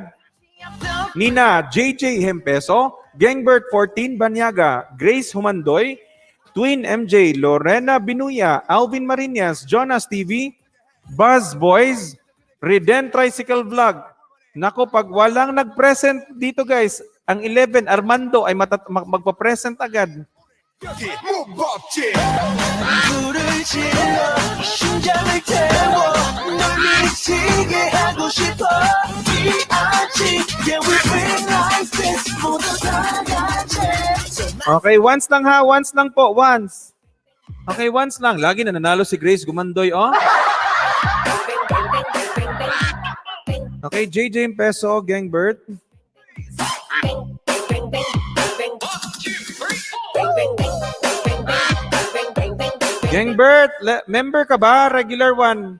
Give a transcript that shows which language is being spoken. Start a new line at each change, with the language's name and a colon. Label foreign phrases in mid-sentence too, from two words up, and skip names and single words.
Filipino: Nina JJ Hempeso, Gengbert 14 Banyaga, Grace Humandoy, Twin MJ, Lorena Binuya, Alvin Marinas, Jonas TV, Buzz Boys, Reden Tricycle Vlog. Nako, pag walang nag-present dito, guys, ang 11, Armando, ay magpa-present agad.
Korean: 여기 무법지 불을 질러 심장을 태워 널 미치게 하고 싶어 D.I.G.
English: Yeah, we bring like this
Korean: 모두 다 같이
Filipino: Okay, once lang ha, once lang po, once. Okay, once lang. Lagi na nanalo si Grace Gumandoy, oh. Okay, JJ Peso, Gengbert. Gengbert, member ka ba? Regular 1.